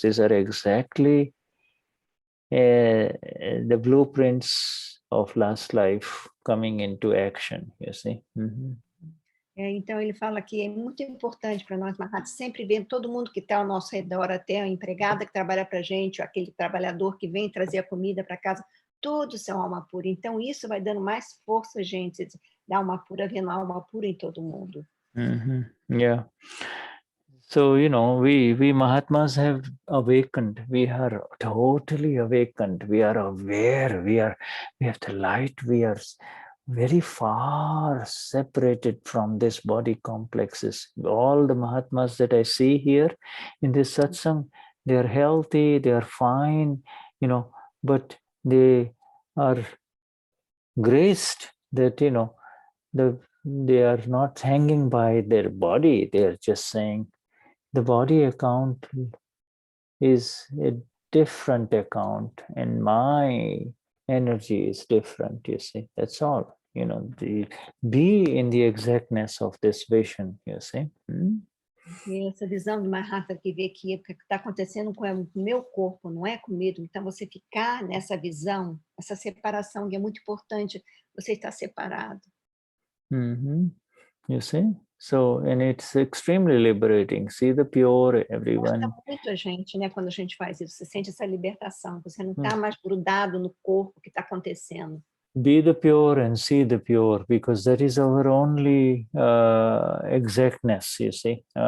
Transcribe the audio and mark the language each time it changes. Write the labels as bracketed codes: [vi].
[en] These are exactly the blueprints of last life coming into action, you see. [pt] Então, ele fala que é muito importante para nós, Mahatma, sempre ver todo mundo que está ao nosso redor, até a empregada que trabalha para a gente, aquele trabalhador que vem trazer a comida para casa, todos são alma pura. Então, isso vai dando mais força a gente, da alma pura, vendo a alma pura em todo mundo. [en] Yeah. So, we Mahatmas have awakened. We are totally awakened. We are aware. We have the light. We are very far separated from this body complexes. All the Mahatmas that I see here in this satsang, they are healthy, they are fine, but they are graced that, they are not hanging by their body. They are just saying, the body account is a different account and my energy is different, you see. That's all. Be in the exactness of this vision, you see. [pt] E essa visão do Mahata que vê que o que está acontecendo com o meu corpo não é comigo. Então, você ficar nessa visão, essa separação, que é muito importante, você está separado. [en] You see? So, and it's extremely liberating. See the pure, everyone. [pt] Gosta muito a gente, né? Quando a gente faz isso, você sente essa libertação. Você não está mais grudado no corpo que está acontecendo. [en] Be the pure and see the pure, because that is our only exactness, you see.